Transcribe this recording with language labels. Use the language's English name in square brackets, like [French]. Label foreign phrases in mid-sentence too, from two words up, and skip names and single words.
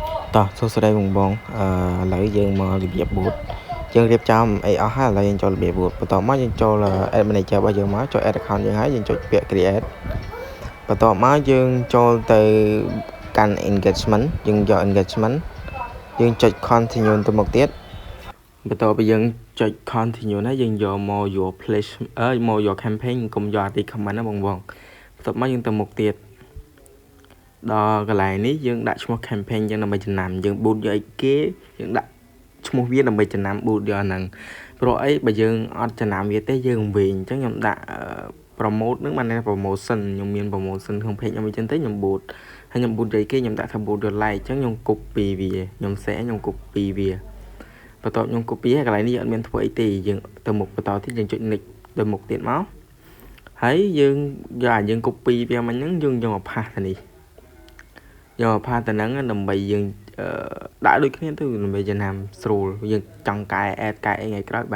[Khmer] តោះសួស្តីបងបងឥឡូវយើងមករបៀប boot យើងរៀបចំអីអស់ហើយឥឡូវយើងចូលរបៀប boot បន្ទាប់មកយើងចូល [English] ad manager [Khmer] របស់យើងមកចូល [English] add account [Khmer] យើងហើយយើងចុចពាក្យ create បន្ទាប់មកយើងចូលទៅកាន់ engagement យើងយក engagement យើង ចុច continue ទៅមុខទៀតបន្ទាប់ពីយើងចុច continue ហើយយើងយកមក [English] your place [Khmer] មក [English] your campaign [Khmer] កុំយក recommend ណាបងបងបន្ទាប់មកយើងទៅមុខទៀតដល់កន្លែងនេះយើងដាក់ឈ្មោះ campaign យើង ដើម្បីចំណាំយើង boot យកអីគេយើងដាក់ឈ្មោះវាដើម្បីចំណាំ boot យកហ្នឹងព្រោះអីបើយើងអត់ចំណាំវាទេយើងវិញអញ្ចឹង ខ្ញុំដាក់ promote ហ្នឹងបាន promotion ខ្ញុំមាន promotion ក្នុង page ខ្ញុំអញ្ចឹងទៅខ្ញុំ boot ហើយខ្ញុំ boot យកគេខ្ញុំដាក់ថា boot យក like អញ្ចឹងខ្ញុំ copy វាខ្ញុំ share ខ្ញុំ copy វាបន្ទាប់ខ្ញុំ copy ហើយកន្លែងនេះអត់មានធ្វើអីទេយើងទៅមុខបន្តទៀតយើងចុច next ទៅមុខទៀតមកហើយយើងយកយើង copy វាមកហ្នឹងយើងយកមក paste ទៅនេះយកផាតហ្នឹងដើម្បីយើងដាក់ដូចគ្នាទៅដើម្បីចំណាំស្រួលយើងចង់កែ add កែអីថ្ងៃក្រោយ